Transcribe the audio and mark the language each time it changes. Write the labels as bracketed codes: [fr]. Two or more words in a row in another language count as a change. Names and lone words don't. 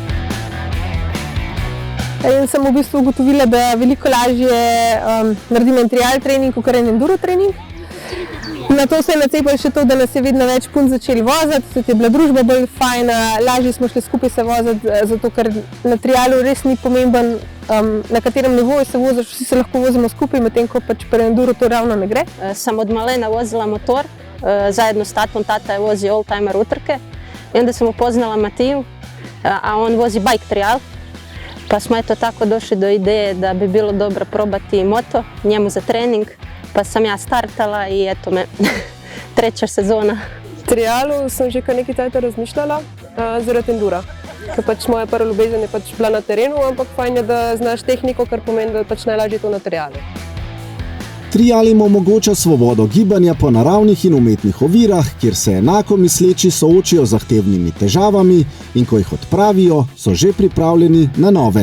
[sl] In sem v bistvu ugotovila, da veliko lažje naredim en trial trening, kot en enduro trening. Na to se je nacepilo še to, da nas je vedno več punc začeli voziti, se je bila družba bolj fajna, lažje smo šli skupaj se voziti, zato ker na trialu res ni pomemben, na katerem nivoju se voziš, vsi se lahko vozimo skupaj, medtem ko pač pri enduro to ravno ne gre. Sem od malena vozila motor, [hr] zajedno s tatom, [sl] tata je vozil [hr] oldtimer utrke i onda sam upoznala Matiju, a on vozi bike trial, pa smo eto tako došli do ideje da bi bilo dobro probati moto, njemu za trening, pa sam ja startala i eto me, treća sezona. [sl] Trialu sem že kar nekaj časa razmišljala zaradi endura. Ker pač moja prva ljubezen je pač bila na terenu, ampak fajn je, da znaš tehniko, kar pomeni, da pač najlažje to na trialu. Trial jim omogoča svobodo gibanja po naravnih in umetnih ovirah, kjer se enako misleči soočijo z zahtevnimi težavami in ko jih odpravijo, so že pripravljeni na nove.